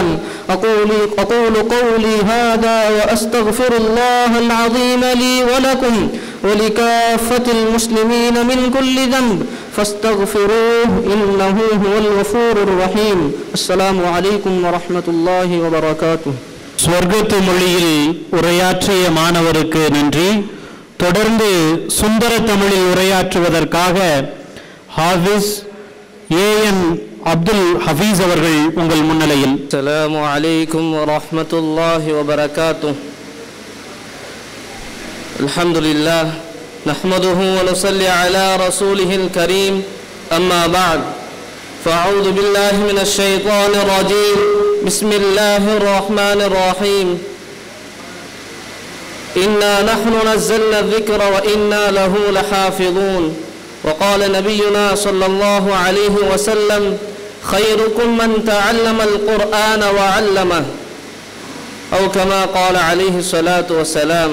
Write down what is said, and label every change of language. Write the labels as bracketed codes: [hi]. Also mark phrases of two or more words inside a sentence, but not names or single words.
[ar] أقول قولي هذا وأستغفر الله العظيم لي ولكم ولكافة المسلمين من كل ذنب فاستغفروه إنه هو الغفور الرحيم. السلام عليكم ورحمة الله وبركاته. [ta] ஸ்வர்க்கத்து மொழியில் உரையாற்றிய மாணவருக்கு நன்றி. தொடர்ந்து சுந்தர தமிழில் உரையாற்றுவதற்காக ஹாஃபிஸ் ஏஎன் அப்துல் ஹஃபீஸ் அவர்கள் உங்கள் முன்னிலையில். [ar] السلام عليكم ورحمة الله وبركاته. الحمد لله نحمده ونصلي على رسوله الكريم. أما بعد. فأعوذ بالله من الشيطان الرجيم. بسم الله الرحمن الرحيم. إنا نحن نزلنا الذكر وإنا له لحافظون. وقال نبينا صلى الله عليه وسلم: خيركم من تعلم القرآن وعلمه، أو كما قال عليه الصلاة والسلام.